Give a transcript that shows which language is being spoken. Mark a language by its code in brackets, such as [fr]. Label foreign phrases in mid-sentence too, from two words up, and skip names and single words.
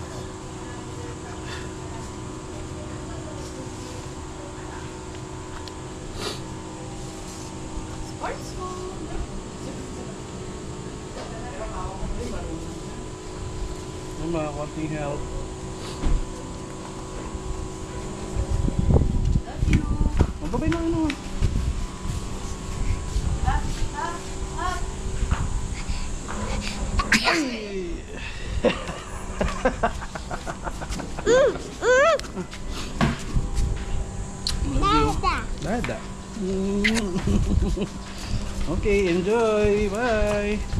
[en] Sports food. [tl] Ay, mga konting help. [en] Love you. [tl] Sabay na ano. Ay! Dada. [en] Dada. Okay, enjoy. Bye.